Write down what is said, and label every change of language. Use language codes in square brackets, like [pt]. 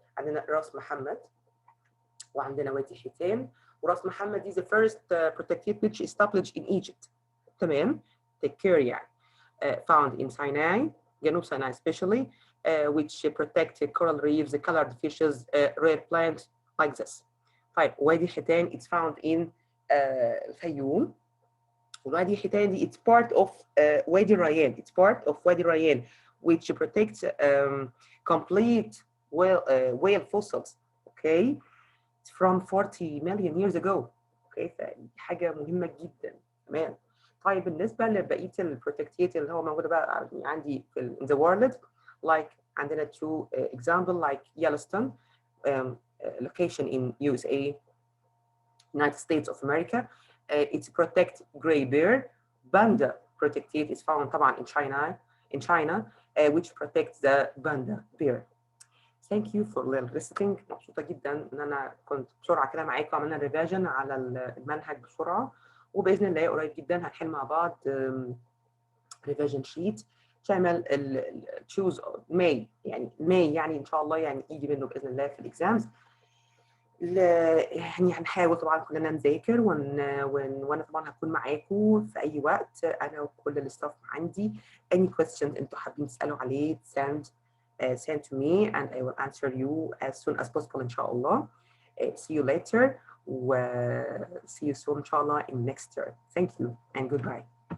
[ar] عندنا راس محمد وعندنا وادي حيتان. [en] وراس محمد is the first protected which established in Egypt. [ar] تمام. [en] take care يعني. found in Sinai, جنوب سيناء especially, which protect coral reefs, colored fishes, rare plants like this. طيب وادي حيتان it's found in الفيوم. وادي حيتان دي it's part of وادي الريان. It's part of وادي الريان which protects complete whale fossils. Okay. It's from 40 million years ago. [ar] Okay. فدي حاجة مهمة جدا. تمام. طيب بالنسبة لبقية البروتكتيت اللي هو موجودة بقى عندي في [en] in the world like [ar] عندنا [en] two example like Yellowstone location in USA, United States of America. It's protect gray bear. Panda protected is found طبعا in China which protects the panda bear. Thank you for listening. [ar] مبسوطة جدا ان انا كنت بسرعة كده معاكم عملنا ريفيجن على المنهج بسرعة وباذن الله قريب جدا هنحل مع بعض ريفيجن شيت تعمل تشوز ماي، يعني ماي يعني ان شاء الله يعني يجي منه باذن الله في الاكزامز. يعني هنحاول طبعا كلنا نذاكر وانا طبعا هكون معاكم في اي وقت، انا وكل الستاف عندي. [en] any questions [ar] انتوا حابين تسالوا عليه [en] send to me and I will answer you as soon as possible ان شاء الله. See you later و see you soon ان شاء الله in next term. Thank you and goodbye.